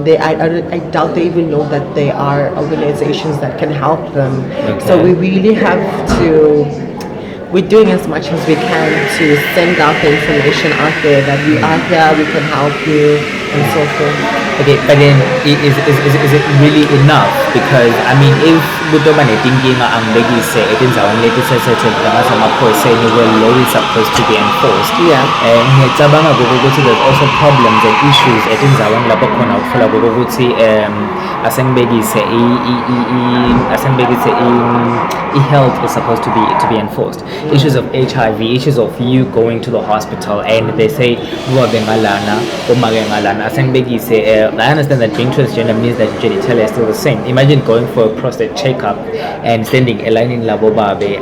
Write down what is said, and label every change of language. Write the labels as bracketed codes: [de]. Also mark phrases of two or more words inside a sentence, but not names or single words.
[en] I doubt they even know that there are organizations that can help them. So we really have to. We're doing as much as we can to send out the information out there that we are here, we can help you, and so forth. Okay, but then is it really enough? Because I mean, if [ss] kutoba netinkinga angibekise etindzaweni letisesethe ngamaphoyisa [en] saying well, law is supposed to be enforced. [ss] Ngiyacabanga ukuthi [en] there's also problems and issues [ss] etindzaweni lapho khona ukufuna ukuthi asengibekise [en] health is supposed to be enforced. Issues of HIV, issues of you going to the hospital and they say I understand that being transgender means that your genitalia is still the same. Imagine going for a prostate checkup and standing a line in Labobabe.